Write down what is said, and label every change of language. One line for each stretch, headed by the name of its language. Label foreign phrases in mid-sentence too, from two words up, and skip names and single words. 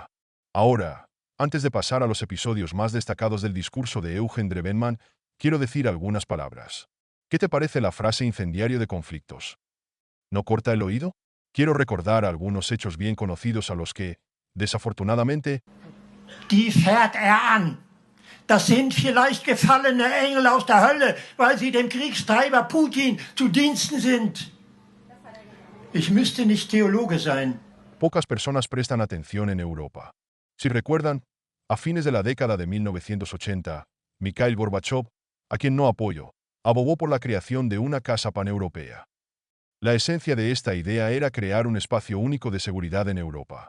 Spanish: Ahora, antes de pasar a los episodios más destacados del discurso de Eugen Drevenman, quiero decir algunas palabras. ¿Qué te parece la frase incendiario de conflictos? ¿No corta el oído? Quiero recordar algunos hechos bien conocidos a los que, desafortunadamente,
German: Die fährt an. Das sind vielleicht gefallene Engel aus der Hölle, weil sie dem Kriegstreiber Putin zu Diensten sind. Ich müsste nicht Theologe sein.
Spanish: pocas personas prestan atención en Europa. Si recuerdan, a fines de la década de 1980, Mikhail Gorbachev, a quien no apoyo, abogó por la creación de una casa paneuropea. La esencia de esta idea era crear un espacio único de seguridad en Europa.